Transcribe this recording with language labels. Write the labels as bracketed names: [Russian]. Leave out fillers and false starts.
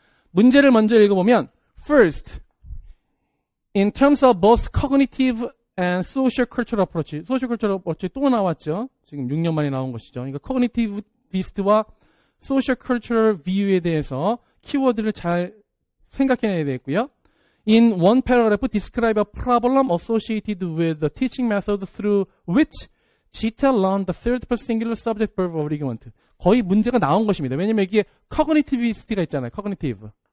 [Korean] 문제를 먼저 읽어보면 [English] First, in terms of both cognitive and social cultural approach. [Korean] social cultural approach 또 나왔죠. 지금 6년 만에 나온 것이죠. 그러니까 cognitivist와 social cultural view에 대해서 키워드를 잘 생각해내야 되겠고요. [English] In one paragraph, describe a problem associated with the teaching method through which Gita learned the third-person singular subject-verb argument. [Korean] 거의 문제가 나온 것입니다. 왜냐면 이게 cognitivist가 있잖아요. cognitive.